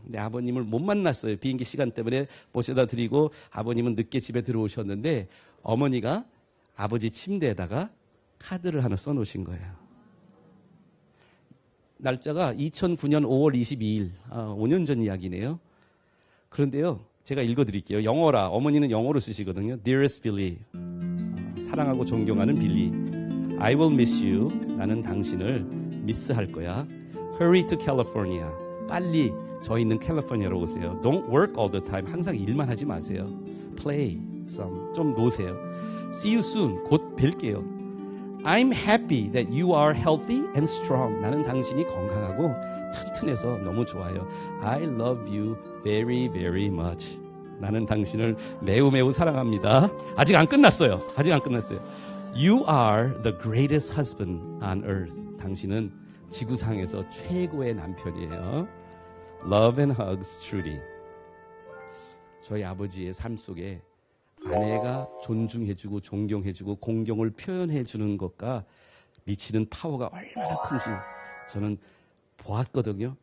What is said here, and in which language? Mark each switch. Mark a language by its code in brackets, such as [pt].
[ko] 근데 아버님을 못 만났어요. 비행기 시간 때문에 모셔다 드리고 아버님은 늦게 집에 들어오셨는데 어머니가 아버지 침대에다가 카드를 하나 써놓으신 거예요. 날짜가 2009년 5월 22일, 5년 전 이야기네요. 그런데요, 제가 읽어드릴게요. 영어라, 어머니는 영어로 쓰시거든요. [en] Dearest Billy, [ko] 사랑하고 존경하는 빌리, [en] I will miss you. [ko] 나는 당신을 미스할 거야. [en] Hurry to California. [ko] 빨리 저 있는 캘리포니아로 오세요. [en] Don't work all the time. [ko] 항상 일만 하지 마세요. [en] Play some. [ko] 좀 노세요. [en] See you soon. [ko] 곧 뵐게요. [en] I'm happy that you are healthy and strong. [ko] 나는 당신이 건강하고 튼튼해서 너무 좋아요. [en] I love you very, very much. [ko] 나는 당신을 매우 매우 사랑합니다. 아직 안 끝났어요. [en] You are the greatest husband on earth. [ko] 당신은 지구상에서 최고의 남편이에요. [en] Love and hugs, Trudy. [ko] 저희 아버지의 삶 속에 아내가 존중해주고 존경해주고 공경을 표현해주는 것과 미치는 파워가 얼마나 큰지 저는 보았거든요.